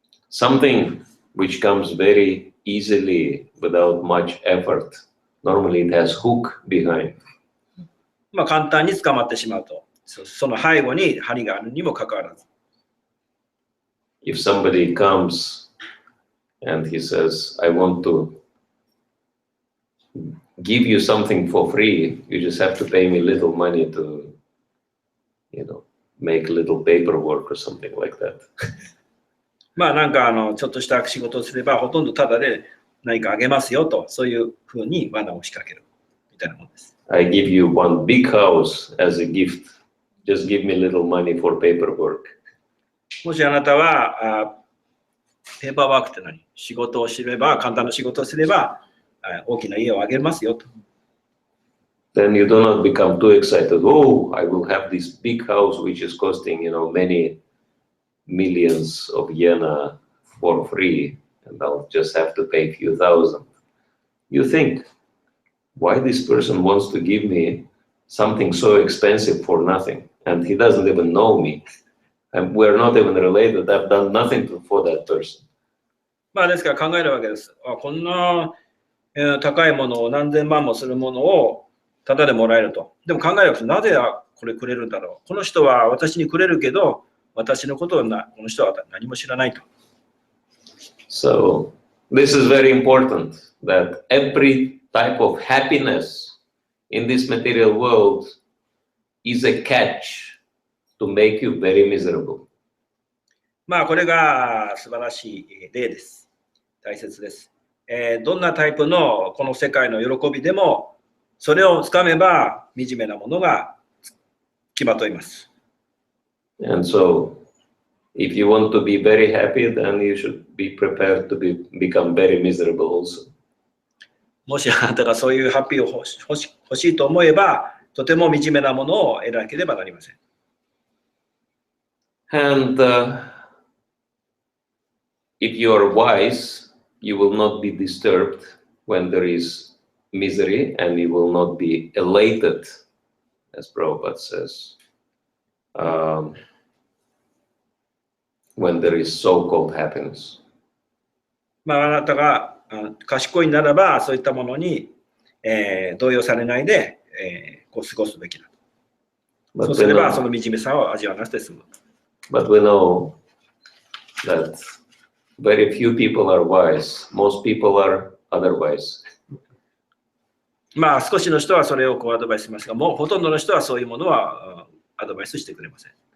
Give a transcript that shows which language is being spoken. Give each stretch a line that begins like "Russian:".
English: Something which comes very easily without much effort. Normally it has hook behind.
Japanese: まあ簡単に捕まってしまうと、その背後に針があるにもかかわらず。
English: If somebody comes and he says, I want to give you something for free, you just have to pay me little money to, make little paperwork or something like that.
Japanese: まあなんかちょっとした仕事をすればほとんどタダで何かあげますよと、そういうふうに罠を仕掛けるみたいなものです。
English: I give you one big house as a gift. Just give me little money for paperwork.
Japanese: もしあなたはペーパーワークって何？仕事をすれば、簡単な仕事をすれば大きな家をあげますよと。
English: Then you do not become too excited. Oh, I will have this big house which is costing, many millions of yen for free, and I'll just have to pay a few thousand. You think, why this person wants to give me something so expensive for nothing? And he doesn't even know me. And we're not even related. I've done nothing for that person.
Japanese: まあですから考えるわけです。こんな高いものを何千万もするものをタダでもらえると。でも考えるわけです。なぜこれくれるんだろう。この人は私にくれるけど、私のことをこの人は何も知らないと。
English: So this is very important that every type of happiness in this material world is a catch to make you very miserable.
Japanese: まあこれが素晴らしい例です。大切です。どんなタイプのこの世界の喜びでも、それをつかめば惨めなものがきまといます。
English: And so, if you want to be very happy, then you should be prepared to become very miserable also.
Japanese: もしあなたがそういうハッピーを欲しいと思えば、とても惨めなものを得なければなりません。
English: And if you are wise, you will not be disturbed when there is misery, and you will not be elated, as Prabhupada says, when there is so-called happiness.
Japanese: まああなたが賢いならば、そういったものに、動揺されないで、こう過ごすべきだ。そうすれば、その惨めさを味わわなくて済む。
English: But we know that very few people are wise. Most people are otherwise.
Japanese: まあ少しの人はそれをこうアドバイスしますが、もうほとんどの人はそういうものはアドバイスしてくれません。